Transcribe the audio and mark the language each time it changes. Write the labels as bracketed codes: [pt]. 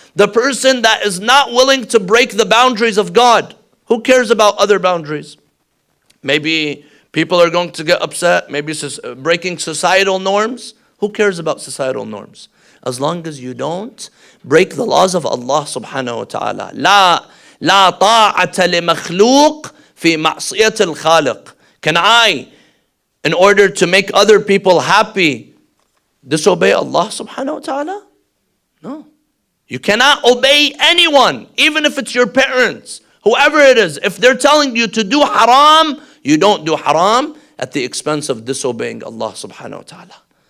[en] The person that is not willing to break the boundaries of God. Who cares about other boundaries? Maybe people are going to get upset. Maybe breaking societal norms. Who cares about societal norms? As long as you don't break the laws of Allah subhanahu wa ta'ala. [ar] لا طاعة لمخلوق في معصية الخالق. [en] Can I, in order to make other people happy, disobey Allah subhanahu wa ta'ala? No. You cannot obey anyone, even if it's your parents, whoever it is, if they're telling you to do haram, you don't do haram at the expense of disobeying Allah subhanahu wa ta'ala.